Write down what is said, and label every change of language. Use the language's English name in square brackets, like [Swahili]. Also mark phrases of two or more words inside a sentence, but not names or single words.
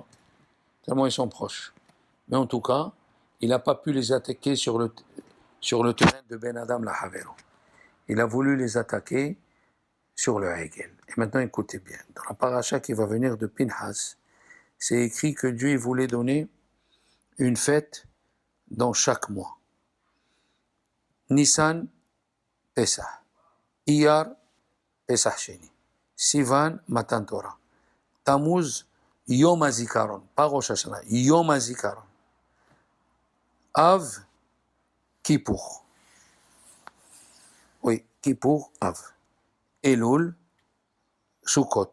[French] Tellement ils sont proches. Mais en tout cas, il n'a pas pu les attaquer sur le terrain de [Hebrew] בין אדם לחברו. [French] Il a voulu les attaquer sur le Hegel. Et maintenant écoutez bien, dans la paracha qui va venir de Pinhas, c'est écrit que Dieu il voulait donner une fête dans chaque mois. Nissan, Pesach. Iyar, Pesach Sheni. Sivan, Matan Torah. Tammuz, Yom HaZikaron. Pas Rosh Hashanah, Yom HaZikaron. Av, Kippour. Oui, Kippour, Av. Elul, Sukkot.